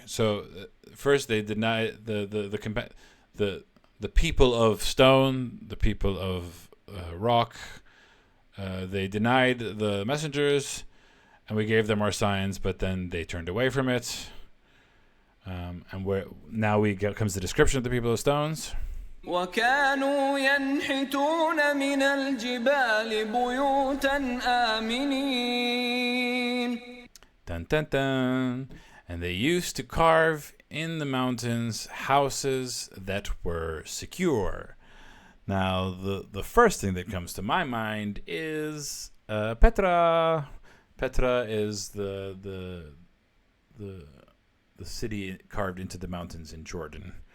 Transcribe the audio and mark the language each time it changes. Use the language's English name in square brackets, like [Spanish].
[English] So first they deny the people of stone, the people of rock. They denied the messengers, and we gave them our signs, but then they turned away from it. And comes the description of the people of stones. [Arabic] وكانوا ينحتون من الجبال بيوتا آمنين. Dun dun dun. [English] And they used to carve in the mountains houses that were secure. Now, the first thing that comes to my mind is Petra. Petra is the city carved into the mountains in Jordan.